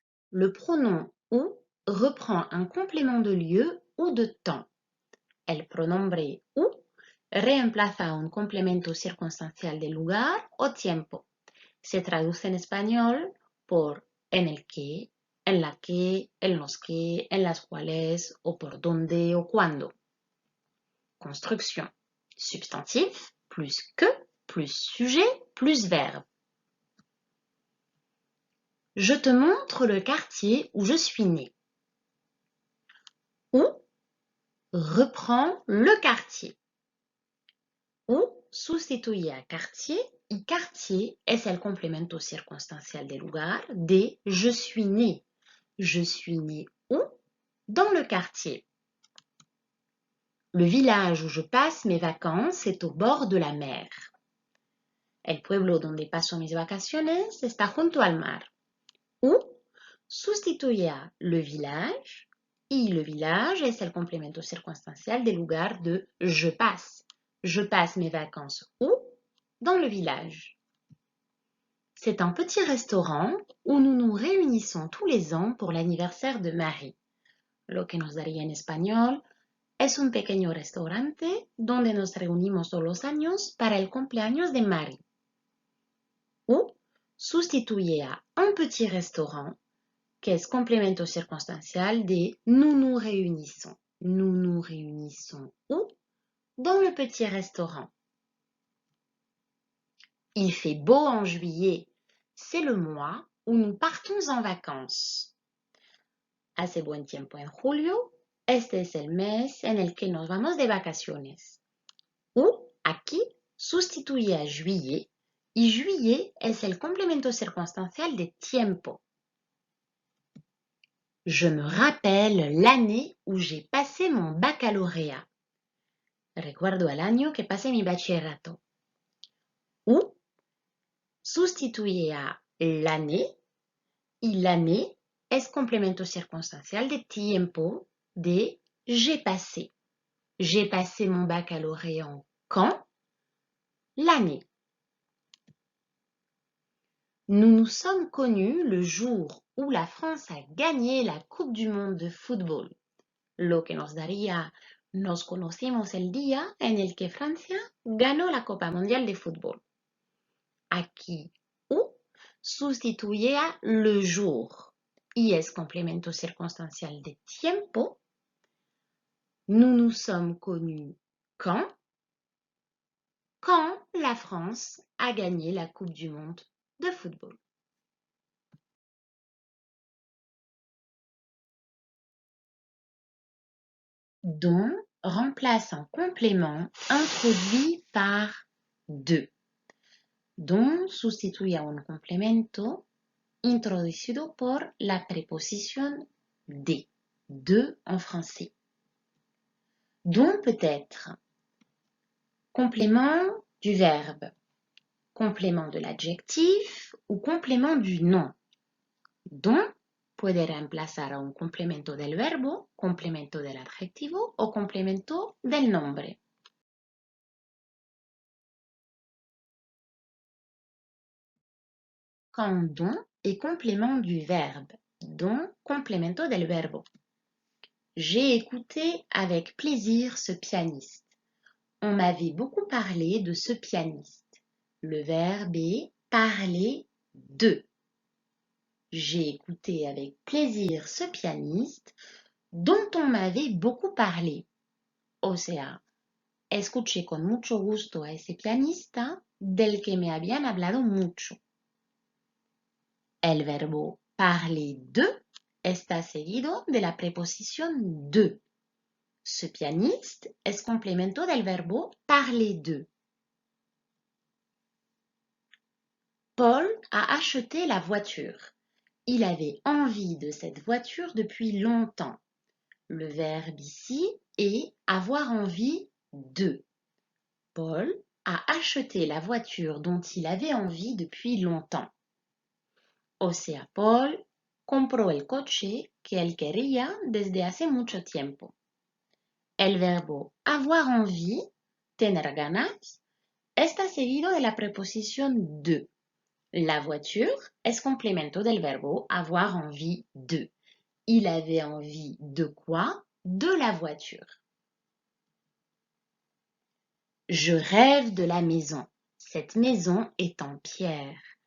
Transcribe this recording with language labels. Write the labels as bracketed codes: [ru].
[fr] Le pronom ou reprend un complément de lieu ou de temps. [es] El pronombre u reemplaza un complemento circunstancial de lugar o tiempo. Se traduce en español por en el que, en la que, en los que, en las cuales, o por dónde o cuándo. [fr] Construction. Substantif plus que plus sujet plus verbe. Je te montre le quartier où je suis né. Où reprend le quartier. [es] Où sustituye a quartier y quartier es el complemento circunstancial del lugar de [fr] je suis né. Je suis né où? Dans le quartier. Le village où je passe mes vacances est au bord de la mer. [es] El pueblo donde paso mis vacaciones está junto al mar. Où sustituye a [fr] le village [es] y le village es el complemento circunstancial del lugar de [fr] je passe. Je passe mes vacances où? Dans le village. C'est un petit restaurant où nous nous réunissons tous les ans pour l'anniversaire de Marie. [es] Lo que nos daría en español es un pequeño restaurante donde nos reunimos todos los años para el cumpleaños de Marie. Où sustituye a [fr] un petit restaurant [es] que es complemento circunstancial de [fr] nous nous réunissons. Nous nous réunissons où? Dans le petit restaurant. Il fait beau en juillet. C'est le mois où nous partons en vacances. [es] Hace buen tiempo en julio. Este es el mes en el que nos vamos de vacaciones. Où, aquí, sustituye a juillet y juillet es el complemento circunstancial de tiempo. [fr] Je me rappelle l'année où j'ai passé mon baccalauréat. [es] Recuerdo el año que pasé mi bachillerato. Où sustituye a [fr] l'année [es] y l'année es complemento circunstancial de tiempo de [fr] j'ai passé. J'ai passé mon baccalauréat en quand? L'année. Nous nous sommes connus le jour où la France a gagné la Coupe du Monde de football. [es] Lo que nos daría nos conocimos el día en el que Francia ganó la Copa Mundial de Fútbol. Aquí, où sustituye a [fr] le jour [es] y es complemento circunstancial de tiempo. [fr] Nous nous sommes connus quand? Quand la France a gagné la Coupe du Monde de football. Dont remplace un complément introduit par de. [es] Dont sustituye a un complemento introducido por la preposición de. [fr] De en français. Dont peut être complément du verbe, complément de l'adjectif ou complément du nom. [es] Dont puede reemplazar a un complemento del verbo, complemento del adjetivo o complemento del nombre. [fr] Quand dont est complément du verbe, dont [es] complemento del verbo. [fr] J'ai écouté avec plaisir ce pianiste. On m'avait beaucoup parlé de ce pianiste. Le verbe est parler de. J'ai écouté avec plaisir ce pianiste dont on m'avait beaucoup parlé. [es] O sea, escuché con mucho gusto a ese pianista del que me habían hablado mucho. El verbo [fr] parler de [es] está seguido de la preposición de. [fr] Ce pianiste [es] es complemento del verbo [fr] parler de. Paul a acheté la voiture. Il avait envie de cette voiture depuis longtemps. Le verbe ici est avoir envie de. Paul a acheté la voiture dont il avait envie depuis longtemps. [es] O sea, Paul compró el coche que él quería desde hace mucho tiempo. El verbo [fr] avoir envie, [es] tener ganas, está seguido de la preposición de. [fr] La voiture [es] es complemento del verbo [fr] avoir envie de. Il avait envie de quoi? De la voiture. Je rêve de la maison. Cette maison est en pierre.